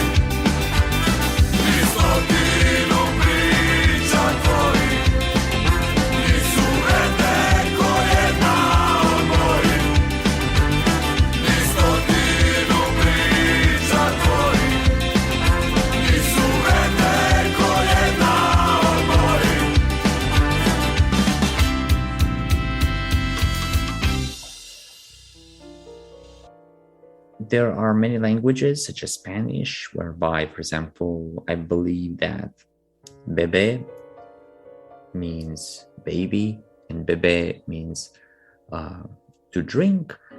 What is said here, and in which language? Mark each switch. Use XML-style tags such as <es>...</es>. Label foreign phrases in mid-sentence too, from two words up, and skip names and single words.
<hr>Ni stotinu priča tvojih, nisu redne ko jedna od mojih. Ni stotinu priča tvojih, nisu redne ko jedna od mojih.</hr> <en>There are many languages, such as Spanish, whereby, for example, I believe that bebé means baby, and bebé means to drink.</en>